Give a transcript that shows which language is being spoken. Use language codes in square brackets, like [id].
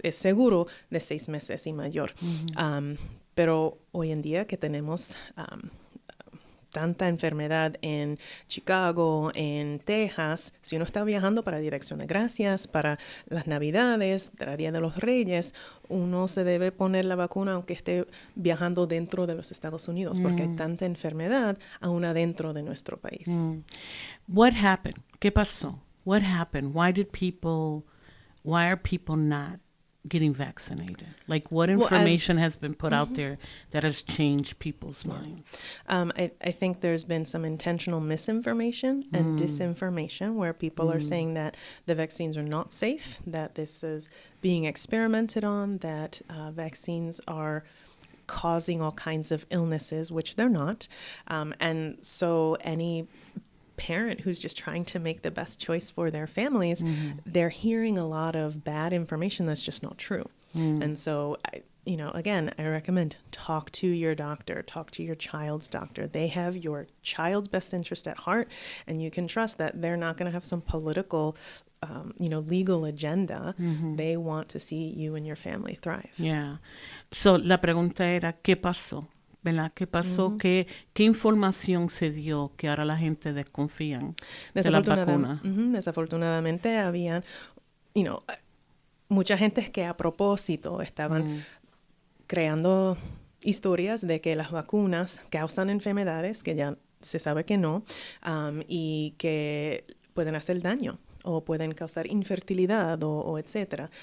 [es] Es seguro de 6 meses y mayor. Pero hoy en día que tenemos tanta enfermedad en Chicago, en Texas, si uno está viajando para Dirección de Gracias, para las Navidades, para Día de los Reyes, uno se debe poner la vacuna aunque esté viajando dentro de los Estados Unidos, porque hay tanta enfermedad aún adentro de nuestro país. [en] What happened? [es] ¿Qué pasó? [en] What happened? Why are people not getting vaccinated? Like, what information has been put out there that has changed people's minds? I think there's been some intentional misinformation and disinformation where people are saying that the vaccines are not safe, that this is being experimented on, that vaccines are causing all kinds of illnesses, which they're not. And so any parent who's just trying to make the best choice for their families, they're hearing a lot of bad information that's just not true. And so, again, I recommend talk to your doctor, talk to your child's doctor. They have your child's best interest at heart, and you can trust that they're not going to have some political, legal agenda. They want to see you and your family thrive. Yeah. [es] So, la pregunta era, ¿qué pasó? ¿Verdad? ¿Qué pasó? ¿Qué información se dio que ahora la gente desconfía de las vacunas? Desafortunadamente habían, mucha gente que a propósito estaban creando historias de que las vacunas causan enfermedades que ya se sabe que no, y que pueden hacer daño o pueden causar infertilidad o etcétera.